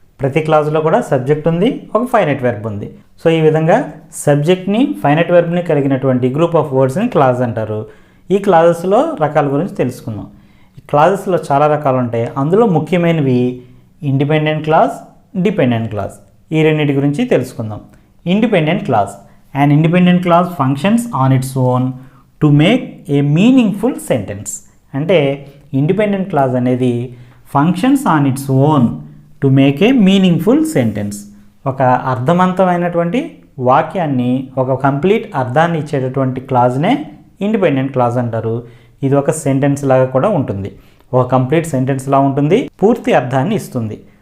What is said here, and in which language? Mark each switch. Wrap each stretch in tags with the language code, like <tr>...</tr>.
<te>ప్రతి క్లాజ్లో కూడా సబ్జెక్ట్ ఉంది, ఒక ఫైనైట్ వెర్బ్ ఉంది. సో ఈ విధంగా సబ్జెక్ట్ని, ఫైనైట్ వెర్బ్ని కలిగినటువంటి గ్రూప్ ఆఫ్ వర్డ్స్ని క్లాజ్ అంటారు. ఈ క్లాజెస్లో రకాల గురించి తెలుసుకుందాం. ఈ క్లాజెస్లో చాలా రకాలు ఉంటాయి. అందులో ముఖ్యమైనవి ఇండిపెండెంట్ క్లాజ్, డిపెండెంట్ క్లాజ్. ఈ రెండింటి గురించి తెలుసుకుందాం. Independent clause.</te> <en>An independent clause functions on its own to make a meaningful sentence.</en> <te>అంటే</te> <en>independent clause</en> <te>అనేది</te> <en>Functions on its own to make a meaningful sentence.</en> <te>ఒక అర్థవంతమైనటువంటి వాక్యాన్ని, ఒక కంప్లీట్ అర్థాన్ని ఇచ్చేటటువంటి క్లాజ్నే ఇండిపెండెంట్ క్లాజ్ అంటారు. ఇది ఒక సెంటెన్స్ లాగా కూడా ఉంటుంది, ఒక కంప్లీట్ సెంటెన్స్ లా ఉంటుంది, పూర్తి అర్థాన్ని ఇస్తుంది.</te>